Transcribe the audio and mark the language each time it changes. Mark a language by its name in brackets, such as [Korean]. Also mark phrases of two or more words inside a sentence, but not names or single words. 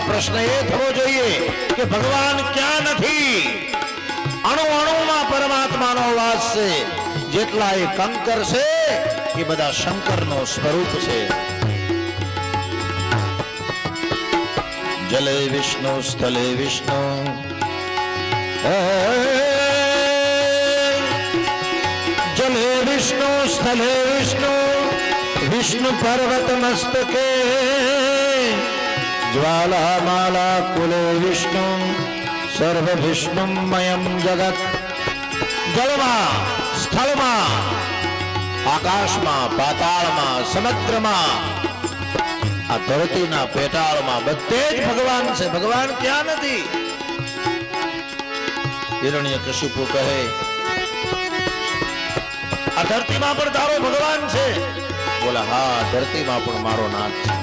[Gujarati] પ્રશ્ન એ થવો જોઈએ કે ભગવાન ક્યાં નથી? અણુ અણુમાં પરમાત્માનો વાસ છે. જેટલા એ કંકર છે એ બધા શંકરનો સ્વરૂપ છે. [Sanskrit] जले विष्णु स्थले विष्णु जले विष्णु स्थले विष्णु विष्णु पर्वत मस्तके ज्वाला माला कुले विष्णु सर्व विष्णुमयम जगत [Gujarati] જળમાં સ્થળમાં आकाशમાં પાતાળમાં સમુદ્રમાં આ ધરતીના પેટાળમાં બધે જ ભગવાન છે. ભગવાન ક્યાં નથી? હિરણ્યકશિપુ કહે આ ધરતીમાં પણ તારો ભગવાન છે. બોલા હા, ધરતીમાં પણ મારો નાથ છે.